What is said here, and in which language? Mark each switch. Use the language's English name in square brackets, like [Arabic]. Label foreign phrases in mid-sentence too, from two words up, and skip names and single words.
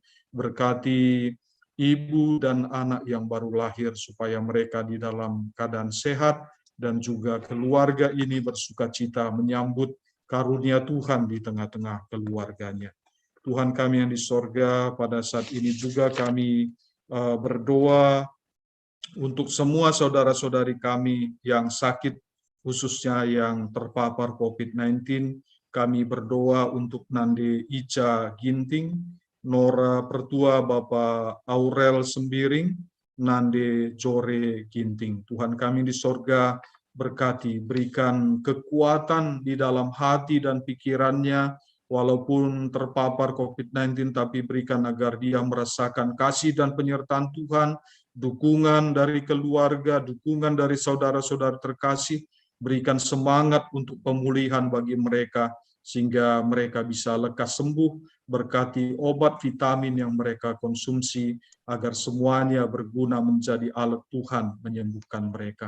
[Indonesian] Berkati ibu dan anak yang baru lahir supaya mereka di dalam keadaan sehat dan juga keluarga ini bersukacita menyambut karunia Tuhan di tengah-tengah keluarganya. Tuhan kami yang di sorga, pada saat ini juga kami berdoa untuk semua saudara-saudari kami yang sakit, khususnya yang terpapar COVID-19. Kami berdoa untuk Nande Ica Ginting, Nora Pertua Bapak Aurel Sembiring, Nande Jore Ginting. Tuhan kami di sorga, berkati, berikan kekuatan di dalam hati dan pikirannya, walaupun terpapar COVID-19, tapi berikan agar dia merasakan kasih dan penyertaan Tuhan, dukungan dari keluarga, dukungan dari saudara-saudara terkasih, berikan semangat untuk pemulihan bagi mereka, sehingga mereka bisa lekas sembuh, berkati obat vitamin yang mereka konsumsi, agar semuanya berguna menjadi alat Tuhan menyembuhkan mereka.